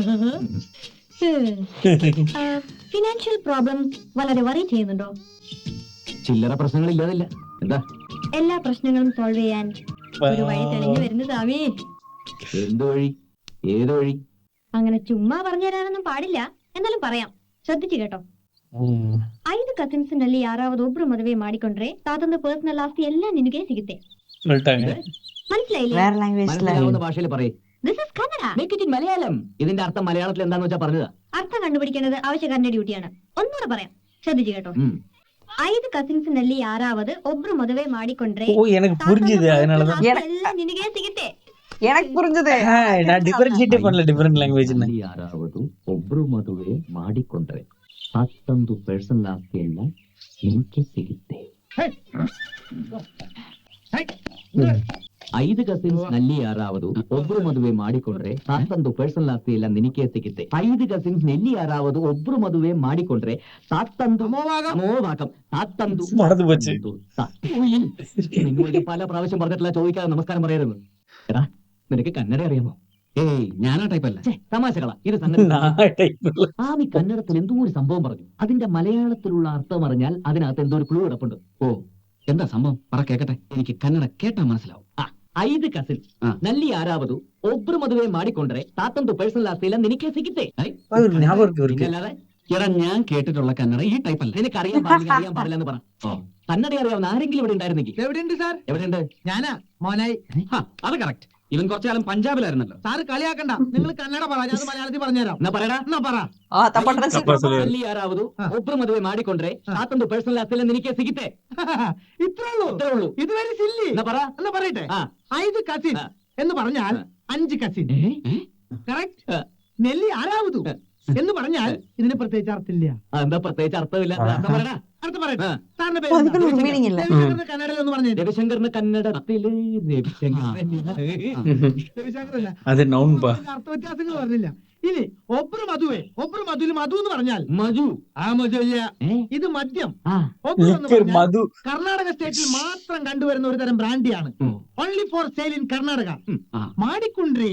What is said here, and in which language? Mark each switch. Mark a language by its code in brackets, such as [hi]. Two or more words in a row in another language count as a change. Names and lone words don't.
[en] financial problems [ml] വളരെ വറി ചെയ്യുന്നുണ്ടോ? ചില്ലറ പ്രശ്നങ്ങൾ ഇല്ലാതില്ല. എന്താ? എല്ലാ പ്രശ്നങ്ങളും സോൾവ് ചെയ്യാൻ ഒരു വഴി തെളിഞ്ഞു വരുന്നു സ്വാമി. എന്ത് വഴി? ഏത് വഴി? അങ്ങനെ ചുമ്മാ പറഞ്ഞു തരാനൊന്നും പാടില്ല, എന്നാലും പറയാം, ശ്രദ്ധിച്ചു കേട്ടോ. [kn] 5 ಕಸಿನ್ಸ್ನಲ್ಲಿ ಯಾರಾவது ಒಬ್ರು ಮದುವೆ ಮಾಡಿಕೊಂಡ್ರೆ ತಾತಂದು ಪರ್ಸನಲ್ ಆಸ್ತಿ ಎಲ್ಲ ನಿನಗೆ ಸಿಗುತ್ತೆ. [ml] മനസ്സിലായില്ലേ? വേറെ ലാംഗ്വേജിലാണ്. മനസ്സിലാവുന്ന ഭാഷയിൽ പറയേ. [en] This is Kannada. Make it in [ml] മലയാളം. ഇതിന്റെ അർത്ഥം മലയാളത്തിൽ എന്താന്ന് വെച്ചാ പറഞ്ഞതാ. അർത്ഥം കണ്ടുപിടിക്കേണ്ടത് ആവശ്യക്കാരന്റെ ഡ്യൂട്ടിയാണ്. ഒന്നുകൂടെ പറയാം, ശ്രദ്ധിച്ചു കേട്ടോ. [kn] 5 ಕಸಿನ್ಸ್ನಲ್ಲಿ ಯಾರಾவது ಒಬ್ರು ಮದುವೆ ಮಾಡಿಕೊಂಡ್ರೆ [ta] ஓ எனக்கு புரிஞ்சுது, அதனாலதான் [kn] ಎಲ್ಲ ನಿನಗೆ ಸಿಗುತ್ತೆ. [ta] எனக்கு புரிஞ்சது. நான் டிஃபரன்ஷியேட் பண்ணல [en] different language. [kn] ಯಾರಾவது ಒಬ್ರು ಮದುವೆ ಮಾಡಿಕೊಂಡ್ರೆ ಮತ್ತೊಂದು ಪರ್ಸನಲ್ ಆಸ್ತಿಯನ್ನ ನಿನಗೆ ಸಿಗುತ್ತೆ. 5 ಕಸಿನ್ಸ್ ನಲ್ಲಿ ಯಾರಾவது ಒಬ್ರು ಮದುವೆ ಮಾಡಿಕೊಂಡ್ರೆ ಮತ್ತೊಂದು ಪರ್ಸನಲ್ ಆಸ್ತಿ ಎಲ್ಲ ನಿನಗೆ ಸಿಗುತ್ತೆ. 5 ಕಸಿನ್ಸ್ ನಲ್ಲಿ ಯಾರಾவது ಒಬ್ರು ಮದುವೆ ಮಾಡಿಕೊಂಡ್ರೆ താത്തന്തു അമോഭാഗം താത്തന്തു [ml] മറന്നു പോച്ച്. നിന്നോട് പല പ്രാവശ്യം പറഞ്ഞിട്ടില്ല ചോദിക്കാതെ നമസ്കാരം പറയരുത്. എടാ, നിനക്ക് കന്നഡ അറിയാമോ? ഏയ് ഞാനാ ടൈപ്പല്ല. തമാശകളാ ഇത്. ആമി കന്നഡത്തിൽ എന്തോ ഒരു സംഭവം പറഞ്ഞു. അതിന്റെ മലയാളത്തിലുള്ള അർത്ഥം അറിഞ്ഞാൽ അതിനകത്ത് എന്തോ ഒരു ക്ലൂ കിടപ്പുണ്ട്. ഓ എന്താ സംഭവം പറ കേക്കട്ടെ. എനിക്ക് കന്നഡ കേട്ടാ മനസ്സിലാവും. 5 ಕಸಿನ್ಸ್ ನಲ್ಲಿ ಯಾರಾவது ಒಬ್ರು ಮದುವೆ ಮಾಡಿಕೊಂಡ್ರೆ ತಾತಂದು ಪರ್ಸನಲ್ ಆಸ್ತಿ ಎಲ್ಲ ನಿನಗೆ ಸಿಗುತ್ತೆ. [ta] ஞாபகம் [ml] എടാ ഞാൻ കേട്ടിട്ടുള്ള കന്നഡ ഈ ടൈപ്പല്ല. നിനക്ക് അറിയാൻ പാടില്ല എന്ന് പറ. കന്നഡ അറിയാവുന്ന ആരെങ്കിലും ഇവിടെ ഉണ്ടായിരുന്നെങ്കിൽ. എവിടെയുണ്ട് സാർ? എവിടെയുണ്ട്? ഞാനാ മോനായി. അത് കറക്റ്റ്. ഇവൻ കുറച്ചു കാലം പഞ്ചാബിലായിരുന്നല്ലോ. സാറ് കളിയാക്കണ്ട, നിങ്ങൾ കന്നഡ പറ, ഞാൻ മലയാളത്തിൽ പറഞ്ഞുതരാം. എന്നാ പറയടാ. എന്നാ പറ. [kn] ನಲ್ಲಿ ಯಾರಾவது ಒಬ್ರು ಮದುವೆ ಮಾಡಿಕೊಂಡ್ರೆ ತಾತಂದು ಪರ್ಸನಲ್ ಆಸ್ತಿ ಎಲ್ಲ ನಿನಗೆ ಸಿಗುತ್ತೆ. [ml] ഇത്രേ ഉള്ളൂ. ഇത് [en] very silly. [ml] എന്നാ പറ. എന്നാ പറയട്ടെ. 5 കസിൻ എന്ന് പറഞ്ഞാൽ 5 കസിൻ. കറക്റ്റ്. നെല്ലി ആരാവതു എന്ന് പറഞ്ഞാൽ ഇതിന് പ്രത്യേകിച്ച് അർത്ഥമില്ല. എന്താ പ്രത്യേകിച്ച് അർത്ഥമില്ല? അടുത്ത പറയട്ടെ. സാറിന്റെ മീനിങ് ഇല്ല. പേര് കന്നഡയിൽ ഒന്ന് പറഞ്ഞു. രവിശങ്കറിന് കന്നഡത്തില് രവിശങ്കർ [ta] அது நவுன் பா. [ml] അർത്ഥ വ്യത്യാസങ്ങൾ പറഞ്ഞില്ല. ഇനി ഒബ്രു മധുവിൽ മധു എന്ന് പറഞ്ഞാൽ മധു ആ മധു ഇല്ല, ഏ? ഇത് മദ്യം. ആ ഒബ്രു എന്ന് ലിക്കർ പറഞ്ഞാൽ മധു. കർണാടക സ്റ്റേറ്റിൽ മാത്രം കണ്ടുവരുന്ന ഒരു തരം ബ്രാൻഡിയാണ്. ഉം. [en] only for sale in Karnataka. [ml] ആ. [kn] മാടിക്കുണ്ട്രി